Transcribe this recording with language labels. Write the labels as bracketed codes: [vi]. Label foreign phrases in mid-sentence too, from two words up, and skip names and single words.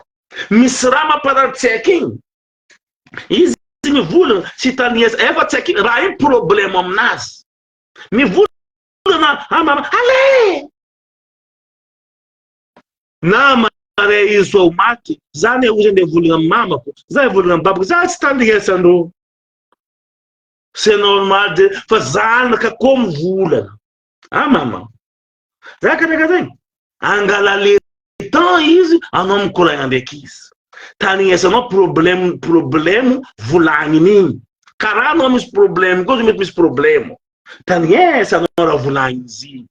[mg] Misy raha mamparary tsaiky igny. Izy mivolagna tsy tanignesa, efa tsaiky raha io problème aminazy. Mivolagna mama, ale! Na mare izy so maty, zany e ozy ndeha volagna amin'ny mamako, za volagna amin'ny babako, za tsy tandrignesa-ndreo. [fr] C'est normal de, [mg] fa zanaka koa mivolagna. Mama, za karaka zegny, angala [fr] le temps [mg] izy, anao mikoragna ndraiky izy. Tandrignesanao problème volagniny igny. Karaha anao misy problème, koa mety misy problème. Tandrignesanao raha volagniny izy igny.